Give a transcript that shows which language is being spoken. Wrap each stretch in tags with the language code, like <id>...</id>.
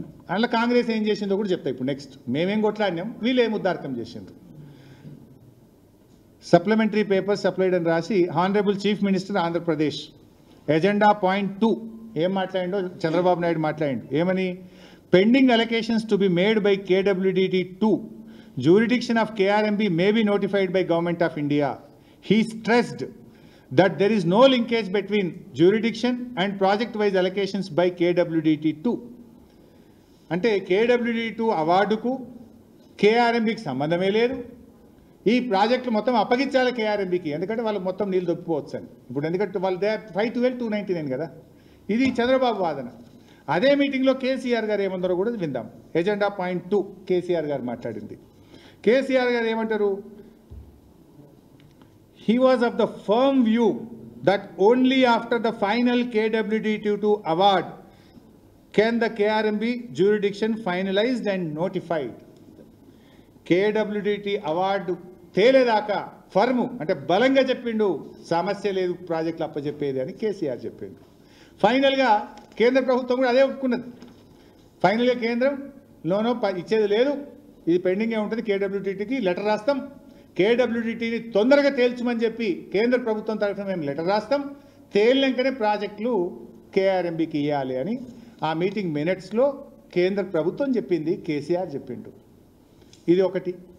<te>అందులో కాంగ్రెస్ ఏం చేసిందో కూడా చెప్తా ఇప్పుడు. నెక్స్ట్ మేమేం కొట్లాడినాం, వీళ్ళు ఏం ఉద్దారకం చేసిండ్రు.</te> <en>supplementary paper supplied</en> <te>అని రాసి honourable chief minister Andhra Pradesh agenda point 2 ఏం మాట్లాడిండో చంద్రబాబు నాయుడు మాట్లాడిండు. ఏమని?</te> <en>Pending allocations to be made by KWDT2 jurisdiction of KRMB may be notified by Government of India. He stressed that there is no linkage between jurisdiction and project-wise allocations by KWDT2.</en> <te>అంటే KWDT2 అవార్డుకు KRMBకి సంబంధమే లేదు. ఈ ప్రాజెక్టులు మొత్తం అప్పగించాలి KRMBకి, ఎందుకంటే వాళ్ళు మొత్తం నీళ్ళు దొప్పిపోవచ్చు అని. ఇప్పుడు ఎందుకంటే వాళ్ళు 512,299 కదా. ఇది చంద్రబాబు వాదన. అదే మీటింగ్లో కేసీఆర్ గారు ఏమన్నారో కూడా విందాం. ఎజెండా పాయింట్ 2 కేసీఆర్ గారు మాట్లాడింది. కేసీఆర్ గారు ఏమంటారు?</te> <en>He was of the firm view that only after the final KWDT2 award can the KRMB jurisdiction finalized and notified.</en> <te>KWDT award తేలేదాకా ఫర్ము అంటే బలంగా చెప్పిండు, సమస్య లేదు ప్రాజెక్టులు అప్పచెప్పేది అని కేసీఆర్ చెప్పిండు. ఫైనల్గా కేంద్ర ప్రభుత్వం కూడా అదే ఒప్పుకున్నది. ఫైనల్గా కేంద్రం లోనో ఇచ్చేది లేదు, ఇది పెండింగే ఉంటుంది, KWDTకి లెటర్ రాస్తాం, KWDTని తొందరగా తేల్చమని చెప్పి కేంద్ర ప్రభుత్వం తరఫున మేము లెటర్ రాస్తాం, తేలినాకనే ప్రాజెక్టులు KRMBకి ఇవ్వాలి అని ఆ మీటింగ్ మినిట్స్లో కేంద్ర ప్రభుత్వం చెప్పింది, కేసీఆర్ చెప్పిండు. ఇది ఒకటి.</te>